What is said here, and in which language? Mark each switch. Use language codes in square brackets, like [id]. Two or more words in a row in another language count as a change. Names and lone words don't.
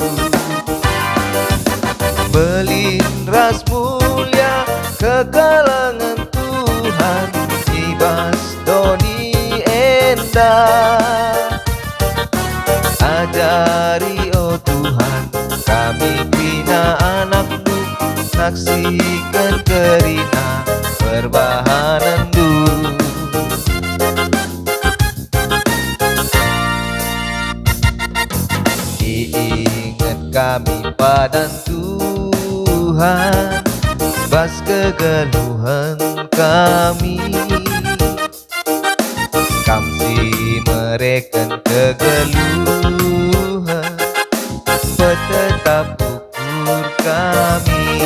[btx] Belindras mulia kekelengan Tuhan, ibas doni endah. Ajari oh Tuhan kami bina anakmu, saksikan kerina perbahananmu. [id] Diingat kami pada Tuhan, [btx] bas kegeluhan kami, kamsi mereken kegeluhan, petetap ukur kami.